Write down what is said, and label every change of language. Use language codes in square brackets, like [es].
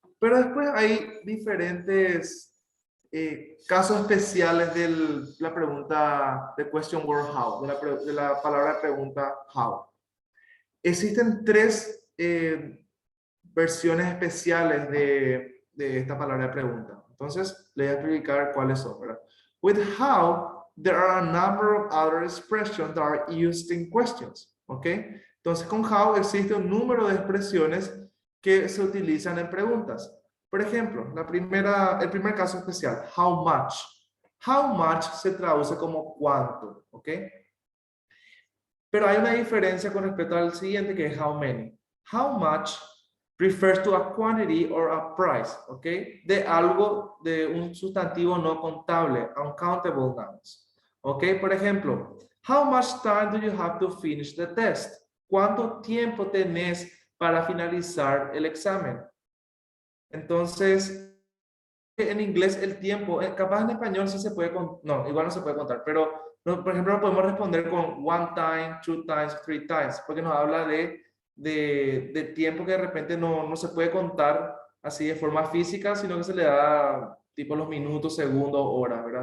[es] Pero después hay diferentes casos especiales de la pregunta de question word how, de la palabra pregunta how. Existen tres versiones especiales de esta palabra de pregunta. Entonces, les voy a explicar cuáles son, ¿verdad? [en] With how, there are a number of other expressions that are used in questions, ¿ok? [es] Entonces, con how existe un número de expresiones que se utilizan en preguntas. Por ejemplo, el primer caso especial, how much. How much se traduce como cuánto, ¿ok? Pero hay una diferencia con respecto al siguiente, que es how many. [en] How much refers to a quantity or a price, ¿ok? [es] De algo, de un sustantivo no contable, uncountable nouns, ¿ok? Por ejemplo, [en] how much time do you have to finish the test? [es] ¿Cuánto tiempo tenés para finalizar el examen? Entonces, en inglés el tiempo, capaz en español sí se puede contar, no, igual no se puede contar, pero por ejemplo no podemos responder con [en] one time, two times, three times, [es] porque nos habla de tiempo que de repente no se puede contar así de forma física, sino que se le da tipo los minutos, segundos, horas, ¿verdad?